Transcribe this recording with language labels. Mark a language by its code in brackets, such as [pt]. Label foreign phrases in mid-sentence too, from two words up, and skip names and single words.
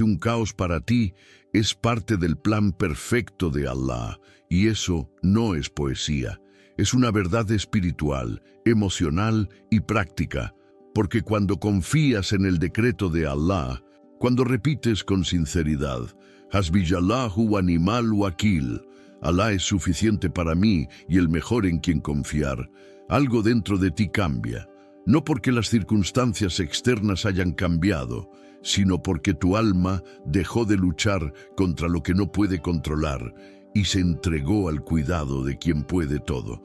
[es] un caos para ti es parte del plan perfecto de Allah, y eso no es poesía, es una verdad espiritual, emocional y práctica, porque cuando confías en el decreto de Allah, cuando repites con sinceridad, [ar] حسبي الله ونعم الوكيل, [es] Alá es suficiente para mí y el mejor en quien confiar, algo dentro de ti cambia, no porque las circunstancias externas hayan cambiado, sino porque tu alma dejó de luchar contra lo que no puede controlar y se entregó al cuidado de quien puede todo.